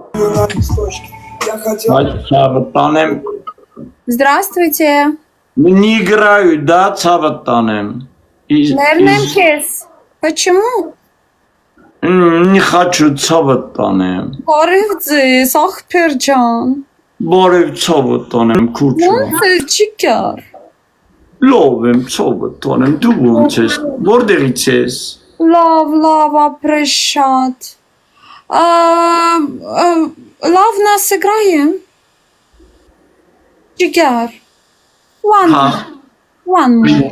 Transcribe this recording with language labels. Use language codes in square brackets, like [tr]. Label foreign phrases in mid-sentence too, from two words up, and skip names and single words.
[ru] на листочке. Я хотел... Цаватанем. Здравствуйте. Не играю, да, цаватанем. Нернемкес. Почему? Не хочу цаватанем. [hy] Барывдзи, Сахперджан. Բարև ցավտանեմ քուչո։ Ոնց է չիկար։ Լավ եմ ցավտանեմ, դու ոնց ես։ Որտեղից ես։ Լավ, ապրես շատ։ Լավ նա սգրայեմ։ Չիկար։ [en] One more.